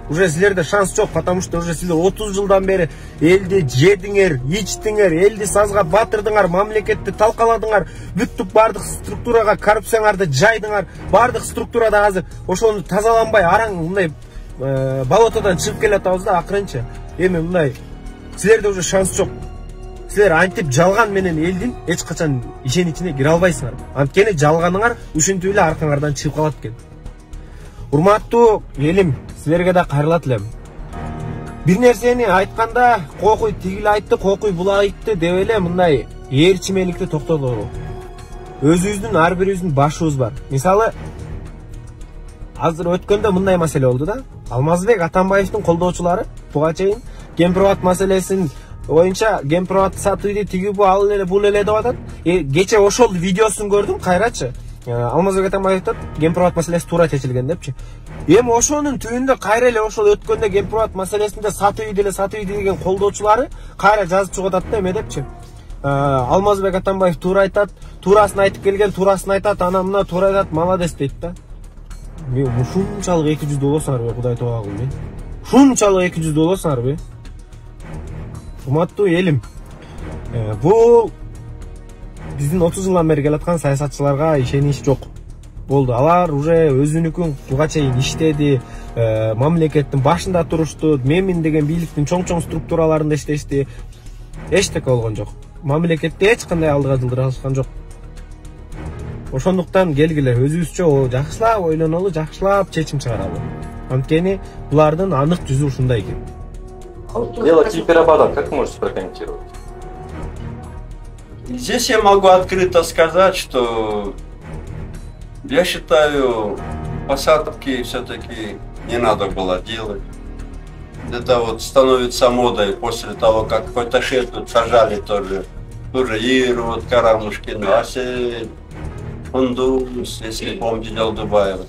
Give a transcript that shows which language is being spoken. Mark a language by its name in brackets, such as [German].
[Kyrgyz] Уже силерде шанс жок, [Russian] потому что уже [Kyrgyz] силер 30 жылдан бери элди жедиңер, ичтиңер, элди сазга батырдыңар, мамлекетти талкаладыңар, бүттүк бардык структурага коррупцияңарды жайдыңар, бардык структурада азыр ошону тазаланбай араң мындай болотодон чыгып келатабыз да акырынча. Эми мындай силерде уже шанс жок. Силер антип жалган менен элдин эч качан ишеничине кире албайсыңар. Анткени жалганыңар ушинтип эле аркаңардан чыгып калат экен. Урматтуу элим, силерге да кайрылат элем. Бир нерсени айтканда, кокуй тигил айтты, кокуй була айтты деп эле мындай ээрчимеликти токтотолу. Өзүбүздүн ар бирибиздин башыбыз бар. Мисалы, азыр өткөндө мындай маселе болду да. Алмазбек Атамбаевдин колдоочулары буга чейин Гемпровод маселесин боюнча Гемпровод сатууйду тиги бу ал эле бул эле деп атат. Кече ошол видеосун көрдүм, кайрачы. Алмазбек Атамбаев Гемпровод маселеси туура чечилген депчи. Эми ошонун түбүндө кайра эле ошол өткөндө Гемпровод маселесинде сатууйду деген колдоочулары кайра жазып чыгып атат да, эме депчи. Алмазбек Атамбаев туура айтат, туурасын айтып келген, туурасын айтат, ана мына туура айтат, молодец дейт да. Мен ушунчалык 200 болосуңарбы, Кудай тоо кылды. Ушунчалык 200 болосуңарбы? Урматтуу элим, бул биздин 30 жылдан бери келаткан саясатчыларга ишенич жок болду. Алар уже өзүнүкүн буга чейин иштеди, мамлекеттин башында турушту, менмин деген бийликтин чоң структураларында иштешти. Эчтеке болгон жок. Мамлекетти эч кандай алдыга жылдыра алышкан жок. Ошондуктан келгиле өзүбүзчө жакшылап ойлонолу, жакшылап чечим чыгаралы. Анткени булардын анык жүзү ушундай экен. [Russian] Дело Тильперабада, как можете прокомментировать? Здесь я могу открыто сказать, что я считаю, посадки все-таки не надо было делать. Это вот становится модой после того, как какой-то шеф тут сажали тоже Иру, вот Карамушкину, Асель, Хундус, если помните, Дубаева.